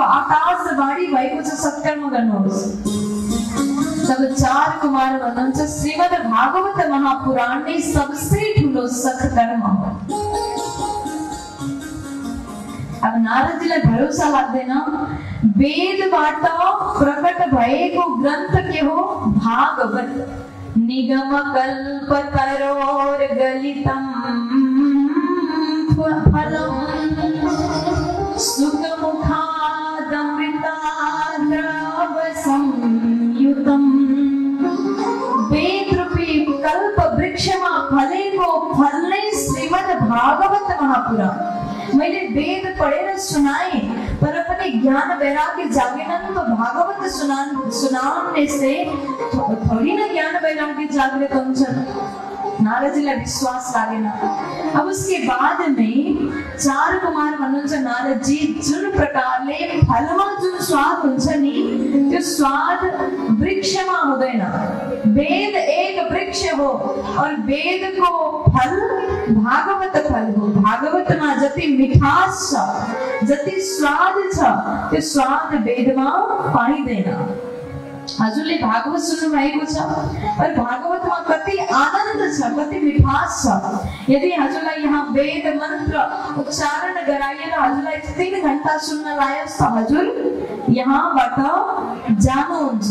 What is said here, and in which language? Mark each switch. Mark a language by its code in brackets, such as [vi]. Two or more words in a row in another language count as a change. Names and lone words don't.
[ne] आकाशवाणी भएको छ सत्कर्म गर्नुहोस्। तब चार कुमार भन्नुहुन्छ श्रीमद् भागवत महापुराण नै सबसे ठुलो सत्कर्म हो। अब नारदजीलाई भरोसा लाग्दैन। वेदबाट प्रकट भएको ग्रन्थ के हो? भागवत। [sa] निगम कल्प तरोर गलितम फलम सुख मुखादमृताद्रव संयुतम। [ne] वेद रूपी कल्प वृक्षमा फलेको फल नै श्रीमद् भागवत महापुराण। मैले वेद पढेर सुनाए तर पनि ज्ञान वैराग्य जागेनन् तो भागवत सुनाउने [hi] से थोड़ी ना [ne] ज्ञान वैराग्य जागृत हुन्छन्। नारदजीलाई विश्वास लागेन। [hi] अब उसके बाद में [ne] चार कुमार भन्नुहुन्छ नारदजी जुन प्रकारले फलमा जुन स्वाद हुन्छ नि त्यो स्वाद वृक्षमा हुँदैन। वेद एक वृक्ष हो और वेद को फल भागवत फल हो। भागवतमा जति मिठास छ, जति स्वाद छ त्यो स्वाद वेदमा पाइँदैन। हजुरले भागवत सुन्नु भएको छ और भागवतमा कति आनन्द छ, कति मिठास छ। यदि हजुरलाई यहाँ वेद मन्त्र उच्चारण गराइएर हजुरलाई 3 घण्टा सुन्न लायोस् त हजुर यहाँबाट जानुहुन्छ।